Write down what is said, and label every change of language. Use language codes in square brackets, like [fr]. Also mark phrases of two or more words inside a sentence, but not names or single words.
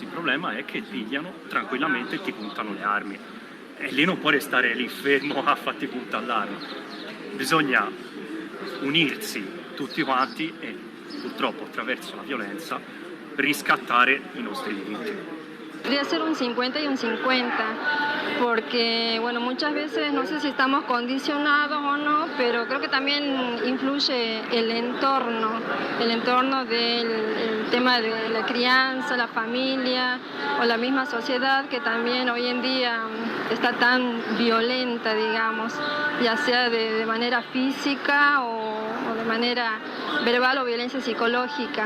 [it] Il problema è che pigliano tranquillamente e ti puntano le armi. E lì non puoi restare lì fermo a farti puntare l'arma. Bisogna unirsi tutti quanti e purtroppo attraverso la violenza riscattare i nostri diritti. [es] Podría ser un 50 y un 50, porque bueno, muchas veces no sé si estamos condicionados o no, pero creo que también influye el entorno del tema de la crianza, la familia o la misma sociedad que también hoy en día está tan violenta, digamos, ya sea de manera física o de manera verbal o violencia psicológica.